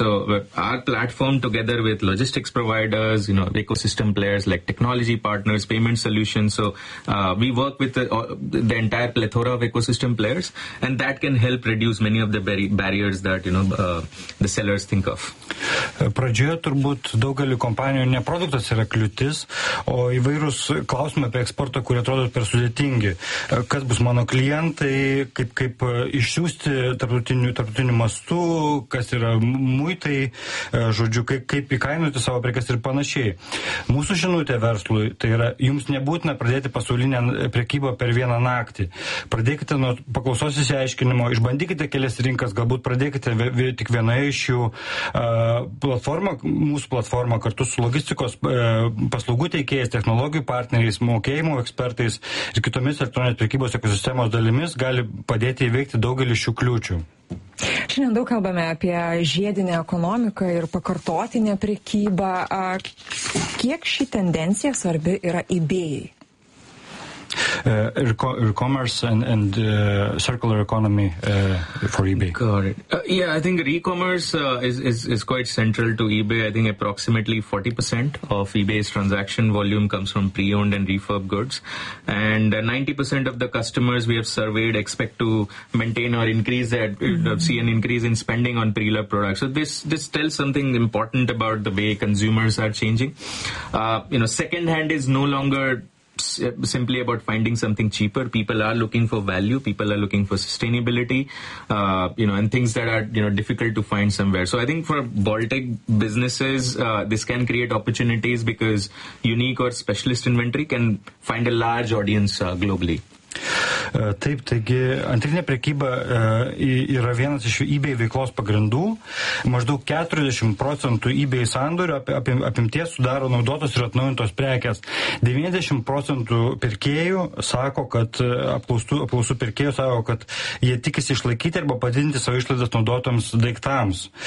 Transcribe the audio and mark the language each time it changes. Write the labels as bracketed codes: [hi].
[en] So our platform, together with logistics providers, you know, ecosystem players like technology partners, payment solutions, so we work with the entire plethora of ecosystem players, and that can help reduce many of the barriers that, you know, the sellers think of. [lt] Pradžioje turbūt daugelį kompanijų ne produktas yra kliūtis, o įvairūs klausimai apie eksportą, kurie atrodo per sudėtingi. Kas bus mano klientai, kaip išsiųsti tarptautinių mastų, kas yra muitai, žodžiu, kaip įkainuoti savo prekes ir panašiai. Mūsų žinutė verslui, tai yra, jums nebūtina pradėti pasaulinę prekybą per vieną naktį. Pradėkite nuo paklausos įsiaiškinimo, išbandykite kelias rinkas, galbūt pradėkite tik vienoje iš jų. Platforma, mūsų platforma kartu su logistikos paslaugų teikėjais, technologijų partneriais, mokėjimų ekspertais ir kitomis elektroninės prekybos ekosistemos dalimis gali padėti įveikti daugelį šių kliūčių. Šiandien daug kalbame apie žiedinę ekonomiką ir pakartotinę prekybą. Kiek ši tendencija svarbi yra eBay? [en] E-commerce and circular economy for eBay. Got it. Yeah, I think e-commerce is quite central to eBay. I think approximately 40% of eBay's transaction volume comes from pre-owned and refurb goods, and 90% of the customers we have surveyed expect to maintain or increase that mm-hmm. see an increase in spending on pre-loved products. So this tells something important about the way consumers are changing. You know, second hand is no longer simply about finding something cheaper. People are looking for value. People are looking for sustainability, you know, and things that are, you know, difficult to find somewhere. So I think for Baltic businesses, this can create opportunities because unique or specialist inventory can find a large audience globally. [lt] Taip, taigi antrinė prekyba yra vienas iš eBay veiklos pagrindų. Maždaug 40% eBay sandorių apimties sudaro naudotos ir atnaujintos prekės. 90% pirkėjų sako, kad apklausų pirkėjų sako, kad jie tikisi išlaikyti arba padidinti savo išlaidas naudotoms daiktams.